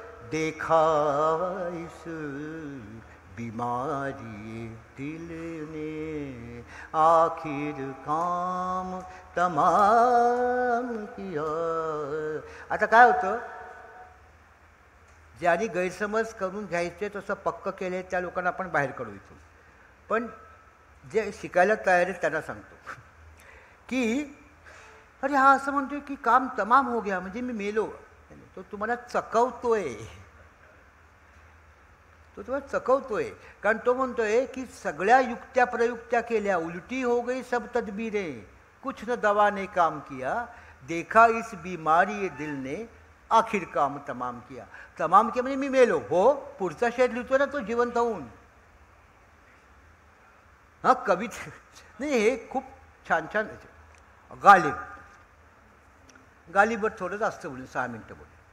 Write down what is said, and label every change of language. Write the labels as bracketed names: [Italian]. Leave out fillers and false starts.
[Hindi] देखा इस बीमारी दिल ने, आखिर काम तमाम किया. [Marathi] आता काय होतं, ज्यांनी गैरसमज करून घ्यायचे तसं पक्क केले त्या लोकांना आपण बाहेर काढू इथून. पण जे शिकायला तयार आहेत त्यांना सांगतो की अरे हा असं म्हणतोय की [Hindi] काम तमाम हो गया [Marathi] म्हणजे मी मेलो. तो तुम्हाला चकवतोय, तो तुम्हाला चकवतोय. कारण तो म्हणतोय की सगळ्या युक्त्या प्रयुक्त्या केल्या, [Hindi] उलटी हो गई सब तदबीरें, कुछ न दवा ने काम किया. देखा इस बीमारी दिल ने, आखिर काम तमाम किया. [Marathi] तमाम किया म्हणजे मी मेलो. हो, पुढचा शेर लिहितो ना तो जिवंत होऊन. हां, कविच नाही, हे खूप छान छान. गालिब, गालिबवर थोडं जास्त बोलून 6 मिनटं बोलू.